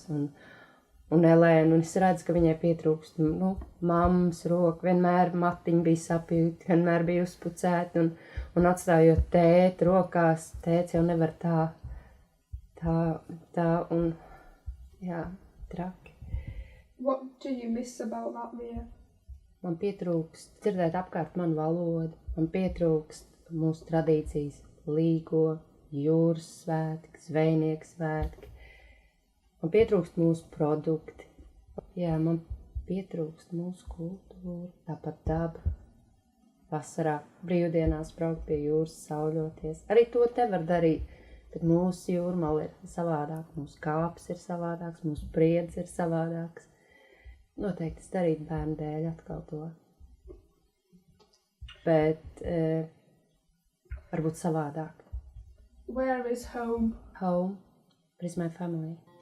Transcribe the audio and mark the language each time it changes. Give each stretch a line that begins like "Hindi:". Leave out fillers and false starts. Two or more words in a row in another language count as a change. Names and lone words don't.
Latvian: Un Elēna, un es redzu, ka viņai pietrūkst, mammas roka, vienmēr matiņa bija sapjūta, vienmēr bija uzpucēta, un atstājot tēti rokās, tēts jau nevar tā, un, jā, traki.
English: What do you miss about Latvia?
Latvian: Man pietrūkst dzirdēt apkārt manu valodu, man pietrūkst mūsu tradīcijas, līgo, jūras svētki, zvejnieku svētki. Man pietrūkst mūsu produkti. Jā, man pietrūkst mūsu kultūra, tāpat daba. Vasarā brīvdienās braukt pie jūras, sauļoties. Arī to te var darīt, bet mūsu jūrmala ir savādāk, mūsu kāps ir savādāks, mūsu priedz ir savādāks. Noteikti es darītu bērnu dēļ atkal to. Bet varbūt savādāk.
English: Where is home? Home is my family.